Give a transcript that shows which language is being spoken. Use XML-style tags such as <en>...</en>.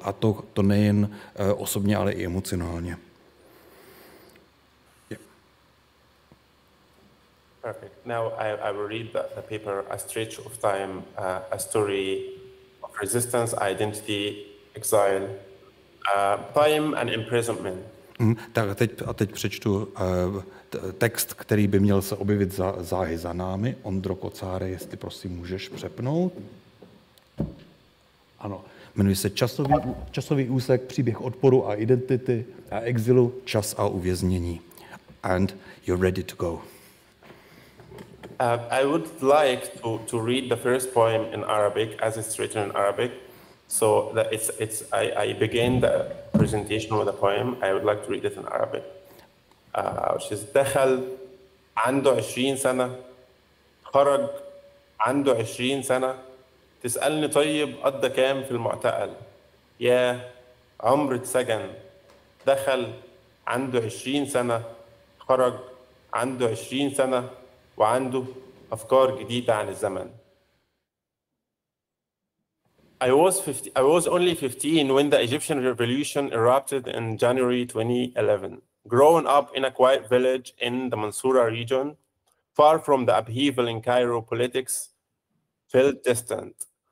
<cs>A to nejen osobně, ale i emocionálně.</cs> <en>Yeah. Perfect. Now I will read the paper, A Stretch of Time, a story of resistance, identity, exile, time and imprisonment.</en> <cs>Tak a teď přečtu text, který by měl se objevit záhy za námi. Ondro Kocáre, jestli prosím můžeš přepnout. Ano, jmenuje se časový úsek, příběh odporu a identity a exilu, čas a uvěznění.</cs> <en>And you're ready to go. I would like to read the first poem in Arabic as it's written in Arabic. So that I began the presentation with a poem. I would like to read it in Arabic. which is</en> <ar>دخل عنده 20 سنة، خرج عنده 20 سنة، تسألني طيب قضى كام في المعتقل؟ يا عمر اتسجن، دخل عنده 20 سنة، خرج عنده 20 سنة، وعنده أفكار جديدة عن الزمن.</ar> <en>I was only 15 when the Egyptian revolution erupted in January 2011. Growing up in a quiet village in the Mansoura region, far from the upheaval in Cairo, politics felt distant.</en>